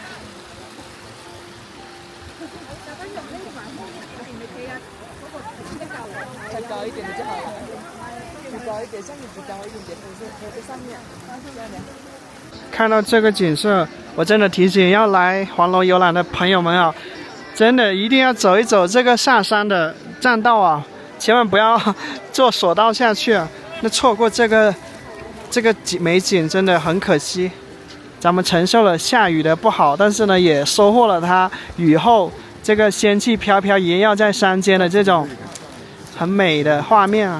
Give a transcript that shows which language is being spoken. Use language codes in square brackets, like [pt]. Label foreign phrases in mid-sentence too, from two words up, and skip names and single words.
[zh] 看到這個景色，我真的提醒要來黃龍遊覽的朋友們啊，真的一定要走一走這個上山的棧道啊，千萬不要坐索道下去啊，那錯過這個美景真的很可惜。咱們承受了下雨的不好，但是呢，也收穫了它雨後這個仙氣飄飄縈繞在山間的這種很美的畫面啊。